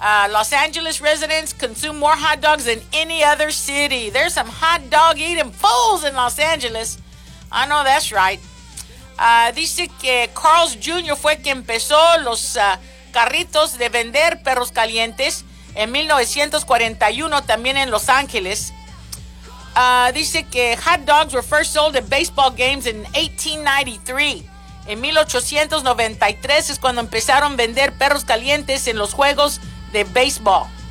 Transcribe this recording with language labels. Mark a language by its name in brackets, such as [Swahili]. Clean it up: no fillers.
[English] Los Angeles residents consume more hot dogs than any other city. There's some hot dog eating fools in Los Angeles. I know that's right. [Spanish] Dice que [English] Carl's Jr. [Spanish] fue quien empezó los carritos de vender perros calientes en 1941, también en Los Ángeles. Dice que [English] hot dogs were first sold at baseball games in 1893. [Spanish] En 1893 es cuando empezaron a vender perros calientes en los juegos de béisbol.